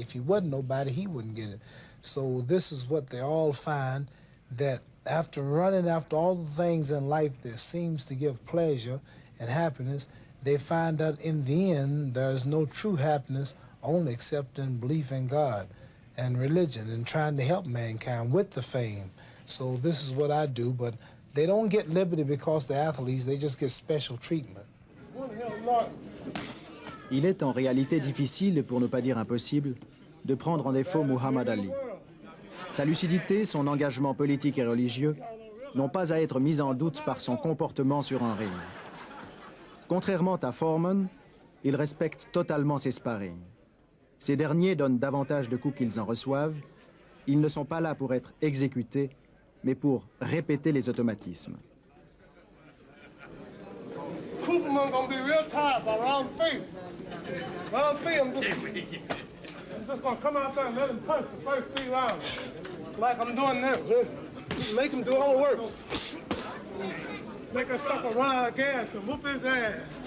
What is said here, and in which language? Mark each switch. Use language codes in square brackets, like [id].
[en] If he wasn't nobody, he wouldn't get it. So this is what they all find, that after running after all the things in life that seems to give pleasure and happiness, they find out in the end there's no true happiness only except in belief in God and religion and trying to help mankind with the fame. So this is what I do, but they don't get liberty because they're athletes, they just get special treatment. [fr] Il est en réalité difficile, pour ne pas dire impossible, de prendre en défaut Muhammad Ali. Sa lucidité, son engagement politique et religieux n'ont pas à être mis en doute par son comportement sur un ring. Contrairement à Foreman, il respecte totalement ses sparring. Ces derniers donnent davantage de coups qu'ils en reçoivent. Ils ne sont pas là pour être exécutés, mais pour répéter les automatismes. [en] Cooperman gonna be real tired by round 3. Round 3, I'm just gonna come out there and let him punch the first 3 rounds. Like I'm doing now. Make him do all the work. Make that sucker run out of gas and whoop his ass.